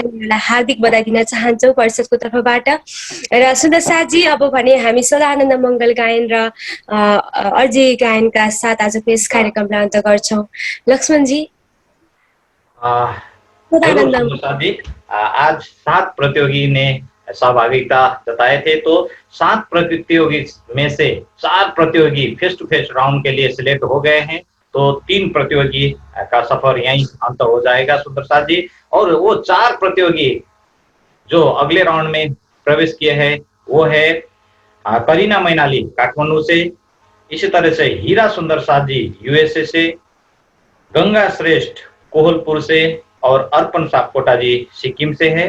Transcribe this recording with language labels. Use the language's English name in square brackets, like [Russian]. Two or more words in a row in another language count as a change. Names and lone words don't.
[Nepali] उनीहरूलाई हार्दिक बधाई दिन चाहन्छौँ परिषदको तर्फबाट। र सुन्दर साथजी अब भने हामी सदानन्द मङ्गल गायन र अर्जी गायनका साथ आजको यस कार्यक्रमलाई अन्त गर्छौँ। लक्ष्मणजी। [Hindi] आज 7 प्रतियोगी ने सहभागिता जताए थे, तो 7 प्रतियोगी में से 4 प्रतियोगी [English] face to face round [Hindi] के लिए सिलेक्ट हो गए हैं। तो 3 प्रतियोगी का सफर यहीं अंत हो जाएगा सुंदर साथ जी। और वो 4 प्रतियोगी जो अगले राउंड में प्रवेश किए हैं वो है करीना मैनाली काठमांडू से, इसी तरह से हीरा सुंदर साथ जी यूएसए से, गंगा श्रेष्ठ कोहलपुर से और अर्पण सापकोटा जी सिक्किम से है।